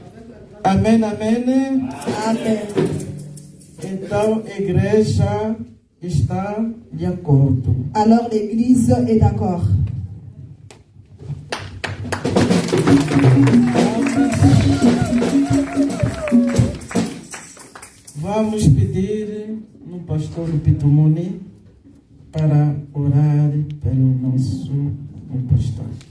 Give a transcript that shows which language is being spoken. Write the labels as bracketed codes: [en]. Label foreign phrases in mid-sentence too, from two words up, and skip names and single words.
[pt] Amém, amém. Amen. Então, a igreja está de acordo. [fr] Alors l'Église est d'accord. [pt] Vamos pedir no pastor Pitumoni para orar pelo nosso pastor.